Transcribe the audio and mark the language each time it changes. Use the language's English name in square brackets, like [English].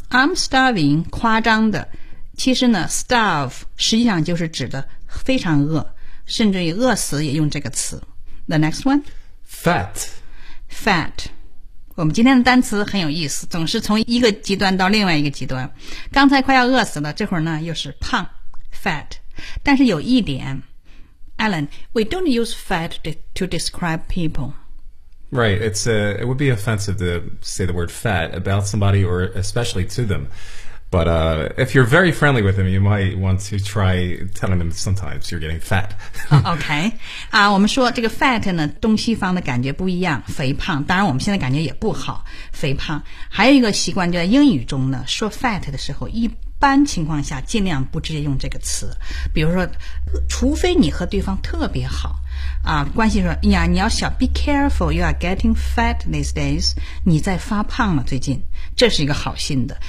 [English] I'm starving, [Chinese] 夸张的。其实呢 starve 实际上就是指的非常饿，甚至于饿死也用这个词。 [English] The next one? Fat. Fat. [Chinese] 我们今天的单词很有意思，总是从一个极端到另外一个极端。刚才快要饿死了，这会儿呢又是胖 ,fat。但是有一点 [English] Alan, we don't use fat to describe people. Right, it would be offensive to say the word fat about somebody or especially to them. But if you're very friendly with them, you might want to try telling them sometimes you're getting fat. [Chinese] Okay, 我们说这个 fat 呢，东西方的感觉不一样，肥胖，当然我们现在感觉也不好，肥胖。还有一个习惯就在英语中呢，说 fat 的时候一般情况下尽量不直接用这个词，比如说除非你和对方特别好啊，关系说呀，你要小 [English] be careful you are getting fat these days, [Chinese] 你在发胖了最近，这是一个好心的。